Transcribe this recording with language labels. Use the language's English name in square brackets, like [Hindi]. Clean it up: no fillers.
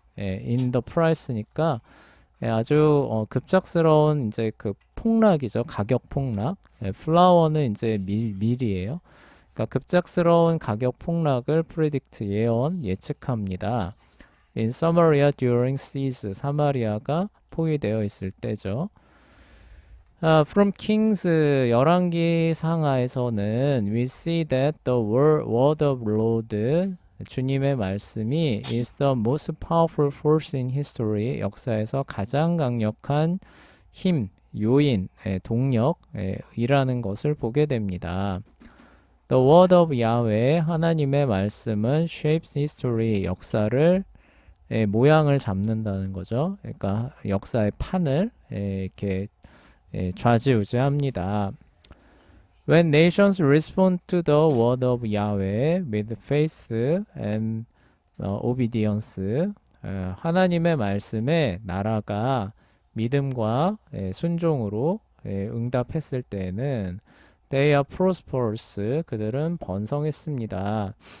[English] in the price [Korean] 니까 아주 급작스러운 이제 그 폭락이죠. 가격 폭락. 플라워는 이제 밀이에요. 그러니까 급작스러운 가격 폭락을 predict, 예측합니다. [English] In Samaria during siege, [Korean] 사마리아가 포위되어 있을 때죠. [English] From Kings, [Korean] 열왕기 상하에서는 [English] we see that the word of Lord, [Korean] 주님의 말씀이 [English] is the most powerful force in history, [Korean] 역사에서 가장 강력한 힘, 요인, 동력이라는 것을 보게 됩니다. [English] The word of Yahweh, [Korean] 하나님의 말씀은 [English] shapes history, [Korean] 역사를 모양을 잡는다는 거죠. 그러니까 역사의 판을 이렇게 좌지우지합니다. [English] When nations respond to the word of Yahweh with faith and obedience, [Korean] 하나님의 말씀에 나라가 믿음과 순종으로 응답했을 때에는 [English] they are prosperous, [Korean] 그들은 번성했습니다.